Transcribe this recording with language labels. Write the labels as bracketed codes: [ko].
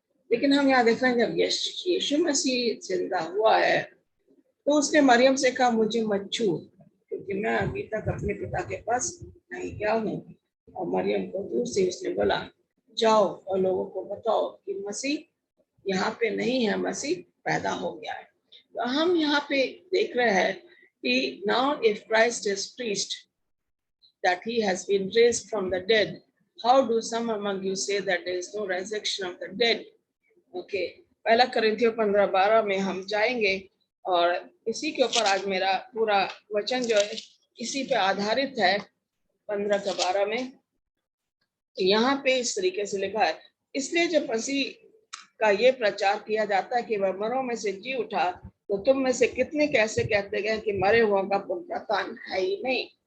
[hi] लेकिन हम यहाँ देख रहे हैं जब यीशु मसीह जिंदा हुआ है तो उसने मरियम से कहा मुझे मत छू, क्योंकि मैं अभी तक अपने पिता के पास नहीं गया हूँ। और मरियम को दूर से उसने बोला जाओ और लोगों को बताओ कि मसीह यहाँ पे नहीं है, मसीह पैदा हो गया है। तो हम यहाँ पे देख रहे हैं कि [en] now if Christ is preached that he has been raised from the dead, how do some among you say that there is no resurrection of the dead? [hi] Okay, पहला Corinthians 15:12 में हम जाएंगे और इसी के ऊपर आज मेरा पूरा वचन जो है इसी पे आधारित है। 15:12 में यहाँ पे इस तरीके से लिखा है, इसलिए जब मसीह का ये प्रचार किया जाता है कि वह मरों में से जी उठा, तो तुम में से कितने कैसे कहते गए कि मरे हुओं का पुनरुत्थान है ही नहीं।